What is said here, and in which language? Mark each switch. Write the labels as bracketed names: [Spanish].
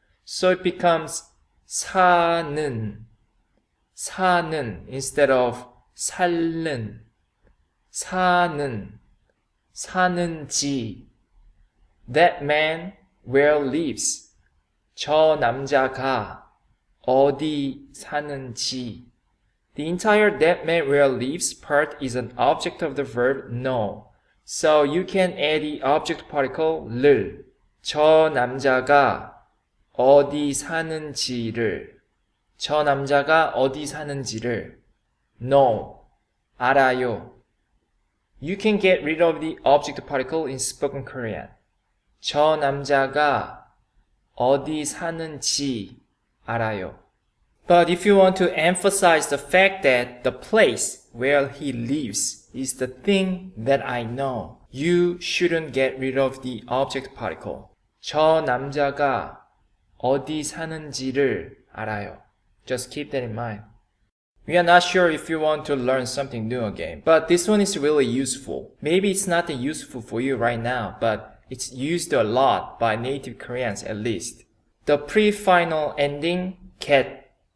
[English] So it becomes 사는, 사는 instead of 살는, 사는, 사는지. That man where lives. [Korean] 저 남자가 어디 사는지. [English] The entire that man where lives part is an object of the verb know. So you can add the object particle 를. [Korean] 저 남자가 어디 사는지를. 저 남자가 어디 사는지를 [English] know. [Korean] 알아요. [English] You can get rid of the object particle in spoken Korean. [Korean] 저 남자가 어디 사는지 알아요. [English] But if you want to emphasize the fact that the place where he lives is the thing that I know, you shouldn't get rid of the object particle. [Korean] 저 남자가 어디 사는지를 알아요. [English] Just keep that in mind. We are not sure if you want to learn something new again, but this one is really useful. Maybe it's not that useful for you right now, but it's used a lot by native Koreans at least. The prefinal ending, ket.